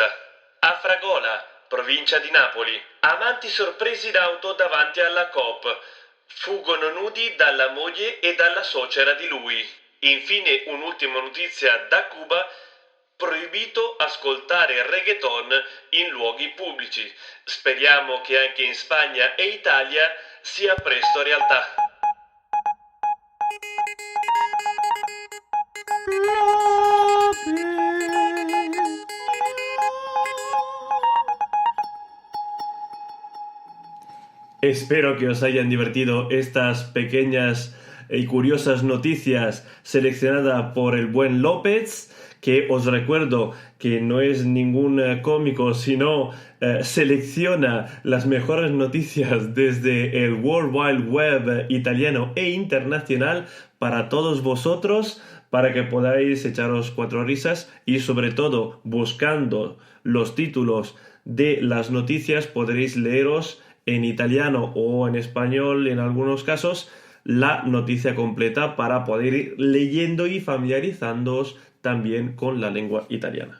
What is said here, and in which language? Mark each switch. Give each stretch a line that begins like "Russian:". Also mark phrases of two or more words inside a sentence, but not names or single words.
Italian: A Fragola, provincia di Napoli, amanti sorpresi in auto davanti alla Coop, fuggono nudi dalla moglie e dalla suocera di lui. Infine un'ultima notizia da Cuba: proibito ascoltare reggaeton in luoghi pubblici. Speriamo che anche in Spagna e Italia sia presto realtà.
Spanish: Espero que os hayan divertido estas pequeñas y curiosas noticias seleccionadas por el buen López, que os recuerdo que no es ningún cómico, sino selecciona las mejores noticias desde el World Wide Web italiano e internacional para todos vosotros, para que podáis echaros 4 risas y sobre todo buscando los títulos de las noticias podréis leeros en italiano o en español en algunos casos la noticia completa para poder ir leyendo y familiarizándoos también con la lengua italiana.